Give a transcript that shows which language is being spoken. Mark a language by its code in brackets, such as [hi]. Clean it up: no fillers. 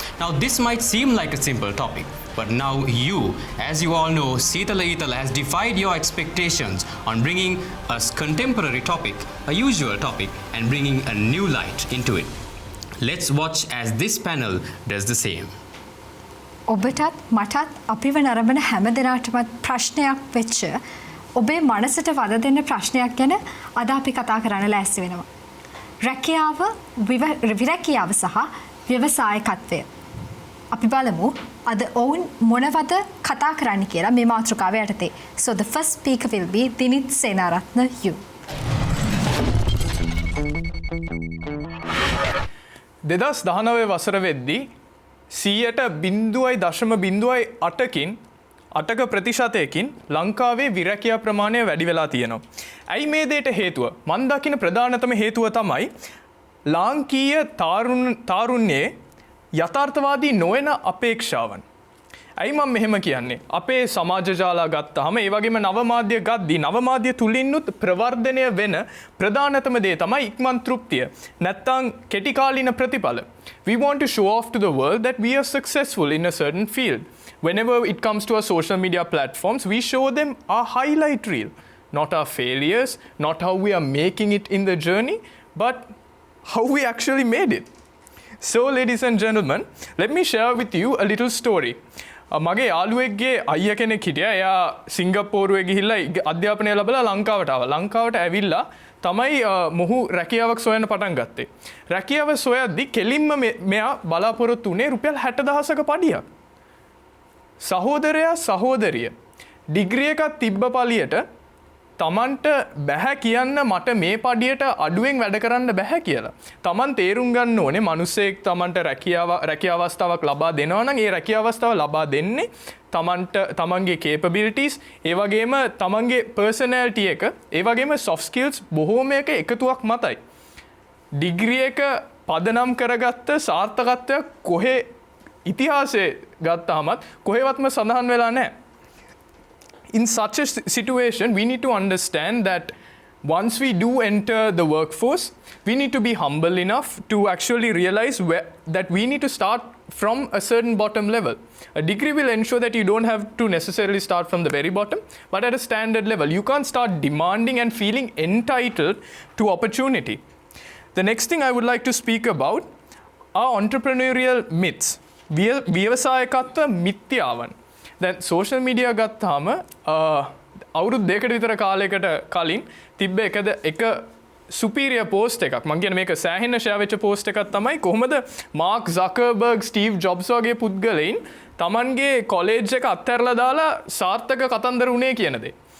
[en] Now this might seem like a simple topic, but now you, as you all know, Seethala Eethala has defied your expectations on bringing a contemporary topic, a usual topic, and bringing a new light into it. Let's watch as this panel does the same. [si] ඔබටත් මටත් අපිව නරඹන හැම දෙනාටමත් ප්‍රශ්නයක් වෙච්ච ඔබේ මනසට වද දෙන්න ප්‍රශ්නයක් ගැන අද අපි කතා කරන්න ලෑස්ති වෙනවා. රැකියාව, විරැකියාව සහ ව්‍යවසායකත්වය. අපි බලමු අද ඔවුන් මොනවද කතා කරන්න කියලා මේ මාතෘකාව යටතේ. [en] So the first speaker will be Dinith Senaratne you. [si] 2019 වසර වෙද්දී 0.0.8කින් 8ක ප්‍රතිශතයකින් ලංකාවේ විරැකියා ප්‍රමාණය වැඩි වෙලා තියෙනවා. ඇයි මේ දෙයට හේතුව? මන් දකින ප්‍රධානතම හේතුව තමයි ලාංකීය තාරුණ්‍යයේ යථාර්ථවාදී නොවන අපේක්ෂාවන්. ඇයි මම මෙහෙම කියන්නේ? අපේ සමාජ ජාලා ගත්තාම ඒ වගේම නව මාධ්‍ය ගද්දී නව මාධ්‍ය තුලින්නුත් ප්‍රවර්ධනය වෙන ප්‍රධානතම දේ තමයි ඉක්මන් තෘප්තිය. නැත්තම් කෙටි කාලින ප්‍රතිඵල. [en] We want to show off to the world that we are successful in a certain field. Whenever it comes to our social media platforms, we show them our highlight reel, not our failures, not how we are making it in the journey, but how we actually made it. So, ladies and gentlemen, let me share with you a little story. [si] මගේ යාළුවෙක්ගේ අයියා කෙනෙක් හිටියා. එයා සිංගප්පූරුවේ ගිහිල්ලා අධ්‍යාපනය ලැබලා ලංකාවට ආවා. ලංකාවට ඇවිල්ලා තමයි මොහු රැකියාවක් සොයන්න පටන් ගත්තේ. රැකියාව සොයද්දි කෙලින්ම මෙයා බලාපොරොත්තු වුණේ රුපියල් 60,000ක පඩියක්. සහෝදරයා සහෝදරිය ඩිග්‍රී එකක් තිබ්බ පළියට තමන්ට බැහැ කියන්න මට මේ පඩියට අඩුවෙන් වැඩ කරන්න බැහැ කියලා. තමන් තේරුම් ගන්න ඕනේ මිනිස්සෙක් තමන්ට රැකියාව අවස්ථාවක් ලබා දෙනවා නම් ඒ රැකියාව අවස්ථාව ලබා දෙන්නේ තමන්ට තමන්ගේ capabilities, ඒ වගේම තමන්ගේ personality එක, ඒ වගේම soft skills බොහෝමයක එකතුවක් මතයි. ඩිග්‍රී එක පදනම් කරගත්ත සාර්ථකත්වයක් කොහේ ඉතිහාසයේ ගත්තාමත් කොහෙවත්ම සඳහන් වෙලා නැහැ. [en] In such a situation, we need to understand that once we do enter the workforce, we need to be humble enough to actually realize that we need to start from a certain bottom level. A degree will ensure that you don't have to necessarily start from the very bottom, but at a standard level. You can't start demanding and feeling entitled to opportunity. The next thing I would like to speak about are entrepreneurial myths. [si] ව්‍යවසායකත්ව මිත්‍යාවන්. දැන් social media ගත්තාම අවුරුදු දෙකකට විතර කාලයකට කලින් තිබ්බ එක superior post එකක්. මම කියන්නේ මේක සෑහෙන ෂෙයා වෙච්ච පෝස්ට් එකක් තමයි කොහොමද මාක් සකර්බර්ග්, ස්ටීව් ජොබ්ස් වගේ පුද්ගලයින් Tamanගේ කොලෙජ් එක අත්හැරලා දාලා සාර්ථක කතන්දර උනේ කියන දේ.